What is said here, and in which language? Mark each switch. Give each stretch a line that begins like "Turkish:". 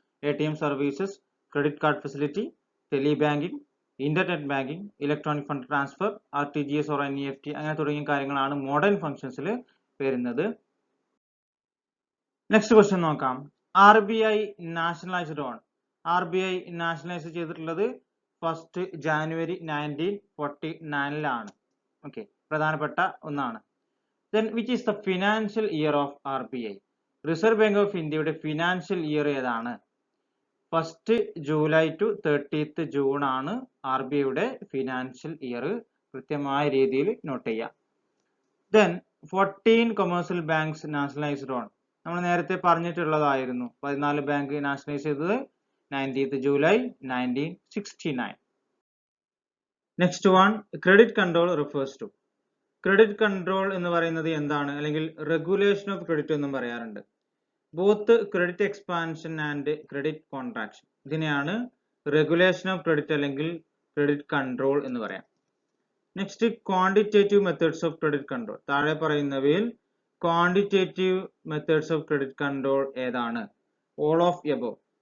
Malayalam: ATM services, credit card facility, tele banking, internet banking, electronic fund transfer, RTGS or NEFT അങ്ങനെ തുടങ്ങിയ കാര്യങ്ങളാണ് modern ഫംഗ്ഷൻസിൽ വരുന്നത്. Next question നോക്കാം. RBI nationalised on. RBI nationalise ചെയ്തിട്ടുള്ളത് 1st January 1949 okay, പ്രധാനപ്പെട്ട ഒന്നാണ്.
English: Then which is the financial year of RBI?
Malayalam: Reserve bank of ഇന്ത്യയുടെ financial year ഏതാണ്? 1st July to 30th June ആണ് RBIയുടെ ഫിനാൻഷ്യൽ ഇയർ. കൃത്യമായ രീതിയിൽ നോട്ട് ചെയ്യാം.
English: Then 14 commercial banks nationalized on.
Malayalam: നമ്മൾ നേരത്തെ പറഞ്ഞിട്ടുള്ളതായിരുന്നു, 14 ബാങ്ക് നാഷണലൈസ് ചെയ്തത് 19th July 1969.
English: Next one, credit control refers to.
Malayalam: Credit control എന്ന് പറയുന്നത് എന്താണ്, അല്ലെങ്കിൽ റെഗുലേഷൻ ഓഫ് ക്രെഡിറ്റ് എന്നും പറയാറുണ്ട്. Both credit expansion and credit contraction, ഇതിനെയാണ് റെഗുലേഷൻ ഓഫ് ക്രെഡിറ്റ് അല്ലെങ്കിൽ ക്രെഡിറ്റ് കൺട്രോൾ എന്ന് പറയാം. Next, quantitative methods of credit control. താഴെ പറയുന്നവയിൽ quantitative methods of credit control ഏതാണ്? All of above.